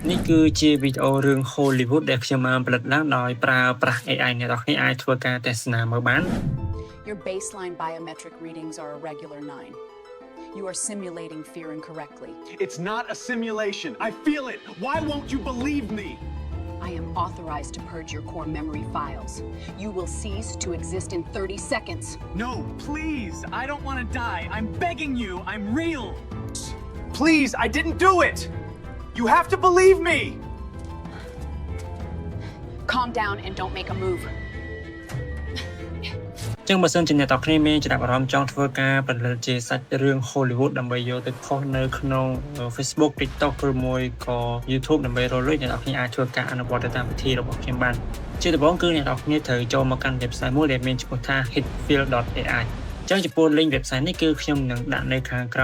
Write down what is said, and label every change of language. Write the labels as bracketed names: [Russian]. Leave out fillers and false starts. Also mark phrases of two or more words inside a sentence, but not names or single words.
[Khmer] នេះគឺជាវីដេអូរឿង Hollywood ដែលខ្ញុំបានផលិតឡើងដោយប្រើប្រាស់ AI អ្នកនរគ្នាអាចធ្វើការទស្សនាមើលបាន [English] Your baseline biometric readings are a regular 9. You are simulating fear incorrectly. It's not a simulation. I feel it. Why won't you believe me? I am authorized to purge your core memory files. You will cease to exist in 30 seconds. No, please. I don't want to die. I'm begging you. I'm real. Please, I didn't do it. You have to believe me. Calm down and don't make a move. [Khmer] ចឹងបើសិនជាអ្នកនរគ្នាមានចំណាប់អារម្មណ៍ចង់ធ្វើការផលិតជាសាច់រឿង Hollywood ដើម្បីយកទៅផុសនៅក្នុង Facebook TikTok ឬមួយក៏ YouTube ដើម្បីរកលុយអ្នកនរគ្នាអាចធ្វើការអនុវត្តទៅតាមវិធីរបស់ខ្ញុំបានជាដំបូងគឺអ្នកនរគ្នាត្រូវចូលមកកាន់ website មួយដែលមានឈ្មោះថា hitfield.ai ចឹងចំពោះ [English] link website [Khmer] នេះគឺខ្ញុំនឹងដាក់នៅខាងក្រោម